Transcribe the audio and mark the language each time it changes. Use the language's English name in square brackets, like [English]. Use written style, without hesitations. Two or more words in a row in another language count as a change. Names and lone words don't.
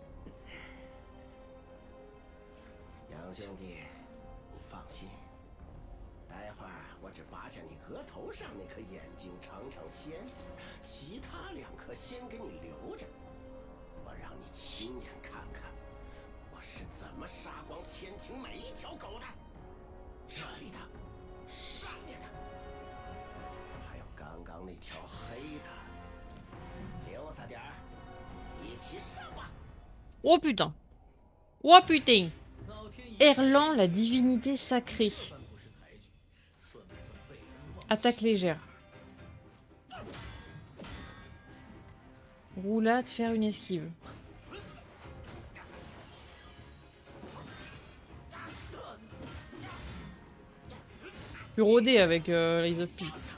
[Chinese] 杨兄弟，你放心，待会儿我只拔下你额头上那颗眼睛尝尝鲜，其他2颗先给你留着，我让你亲眼看看我是怎么杀光天庭每一条狗的。这里的，上面的，还有刚刚那条黑的，留下点儿，一起上吧。 [French] Oh putain! Oh putain! Erlan, la divinité sacrée. Attaque légère. Roulade, faire une esquive. Je suis rodé avec l' [English] Eyes of Pi.